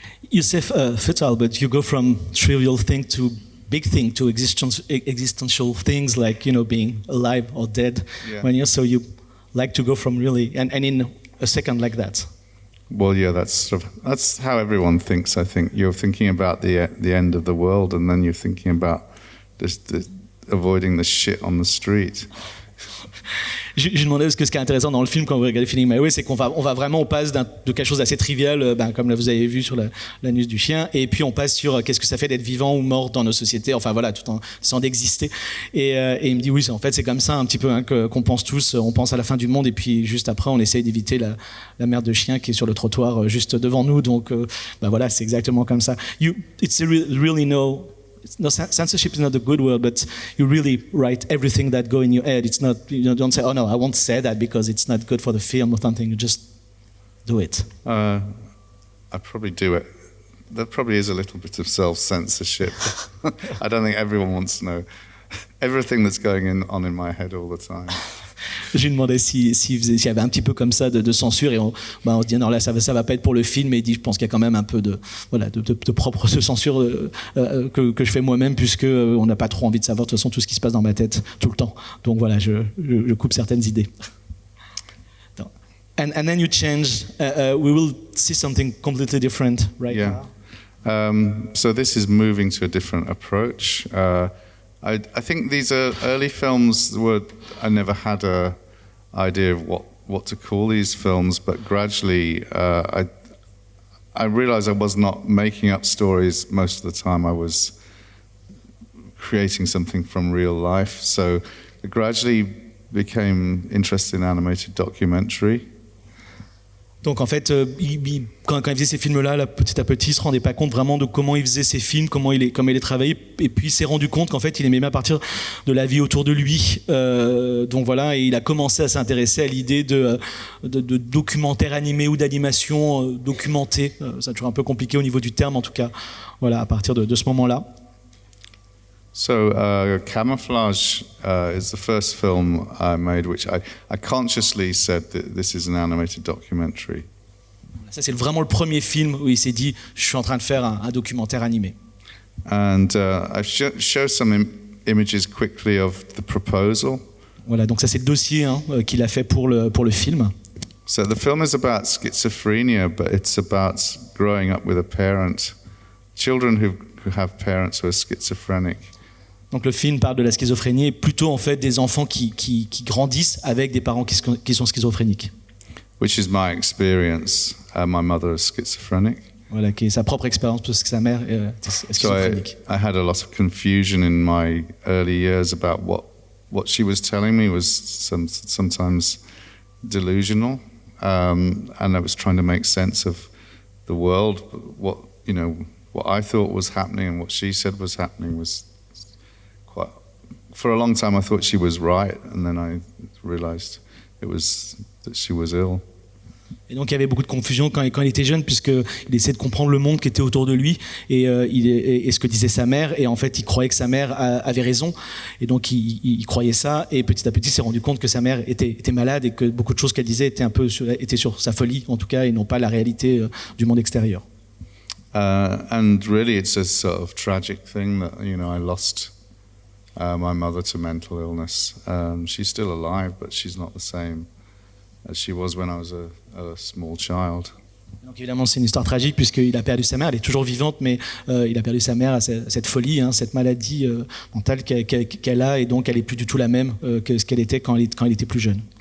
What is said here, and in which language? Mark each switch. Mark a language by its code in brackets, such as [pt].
[en] You say futile, but you go from trivial thing to big thing to existential things like being alive or dead. Yeah. So you like to go from really and in a second like that. Well, yeah, that's how everyone thinks. I think you're thinking about the end of the world, and then you're thinking about avoiding the shit on the street. [fr] Je demandais parce que ce qui est intéressant dans le film quand vous regardez Feeling My Way, c'est qu'on passe de quelque chose d'assez trivial, comme là vous avez vu sur l'anus du chien, et puis on passe sur qu'est-ce que ça fait d'être vivant ou mort dans nos sociétés, enfin voilà, tout en essayant d'exister. Et il me dit oui, en fait c'est comme ça un petit peu qu'on pense tous, on pense à la fin du monde et puis juste après on essaye d'éviter la merde de chien qui est sur le trottoir juste devant nous. Donc voilà, c'est exactement comme ça. [en] It's really no, censorship is not a good word, but you really write everything that go in your head. It's not, don't say, oh no, I won't say that because it's not good for the film or something. You just do it. I probably do it. There probably is a little bit of self-censorship. I don't think everyone wants to know everything that's going on in my head all the time. [fr] Je lui demandais s'il y avait un petit peu comme ça de censure et on se dit non là ça va pas être pour le film, mais il dit je pense qu'il y a quand même un peu de propre censure que je fais moi-même puisque on n'a pas trop envie de savoir de toute façon tout ce qui se passe dans ma tête tout le temps. Donc voilà, je coupe certaines idées. [en] And then you change. We will see something completely different right now. So this is moving to a different approach. I think these are early films I never had a idea of what to call these films, but gradually I realized I was not making up stories most of the time. I was creating something from real life. So I gradually became interested in animated documentary. [fr] Donc en fait, quand il faisait ces films-là, petit à petit, il se rendait pas compte vraiment de comment il faisait ses films, comment il les travaillait, et puis il s'est rendu compte qu'en fait, il aimait bien partir de la vie autour de lui. Donc voilà, et il a commencé à s'intéresser à l'idée de documentaire animé ou d'animation documentée. C'est toujours un peu compliqué au niveau du terme, en tout cas. Voilà, à partir de ce moment-là. [en] So Camouflage is the first film I made, which I consciously said that this is an animated documentary. [fr] Ça, c'est vraiment le premier film où il s'est dit je suis en train de faire un documentaire animé. [en] And I show some images quickly of the proposal. [fr] Voilà, donc ça c'est le dossier qu'il a fait pour le film. [en] So the film is about schizophrenia, but it's about growing up with a parent, children who have parents who are schizophrenic. [fr] Donc le film parle de la schizophrénie et plutôt en fait des enfants qui grandissent avec des parents qui sont schizophréniques. [en] Which is my experience. My mother is schizophrenic. [fr] Voilà, qui est sa propre expérience parce que sa mère est schizophrénique. [en] I had a lot of confusion in my early years about what she was telling me was sometimes delusional, and I was trying to make sense of the world. What I thought was happening and what she said was happening was quite. For a long time, I thought she was right, and then I realized that she was ill. [fr] Et donc il y avait beaucoup de confusion quand il était jeune, puisqu'il essayait de comprendre le monde qui était autour de lui et ce que disait sa mère, et en fait il croyait que sa mère avait raison, et donc il croyait ça, et petit à petit il s'est rendu compte que sa mère était malade et que beaucoup de choses qu'elle disait étaient sur sa folie en tout cas, et non pas la réalité du monde extérieur. [en] And really it's a sort of tragic thing that I lost my mother to mental illness. She's still alive, but she's not the same as she was when I was a small child. [fr] Donc évidemment c'est une histoire tragique puisqu'il a perdu sa mère, elle est toujours vivante, mais il a perdu sa mère à cette folie, cette maladie mentale qu'elle a, et donc elle est plus du tout la même que ce qu'elle était quand elle était plus jeune.